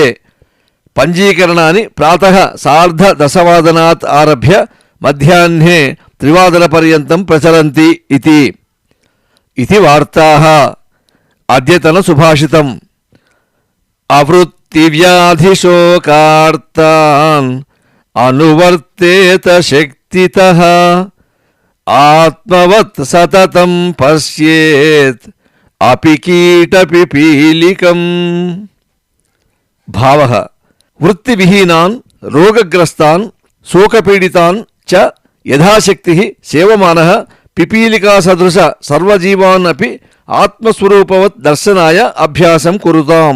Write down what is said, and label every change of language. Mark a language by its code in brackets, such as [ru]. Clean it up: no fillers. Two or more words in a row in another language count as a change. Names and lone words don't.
[sa] पंजीकरणानि प्रातः 10:30 आरभ्य मध्याह्ने 3:00 प्रचलन्ति इति वार्ताः. अद्यतन सुभाषितम्. आवृत्तिव्याधिशोकार्तान् अनुवर्तेत शक्तितः ఆత్మవత్ సతతం పశ్యేత్ అపి కీటపిపీలికం. భావః వృత్తివిహీనాన్ రోగగ్రస్తాన్ శోకపీడితాన్ చ యథాశక్తి సేవమానః పిపీలికాసదృశ సర్వజీవాన్ అపి ఆత్మస్వరూపవత్ దర్శనాయ అభ్యాసం కురుతాం.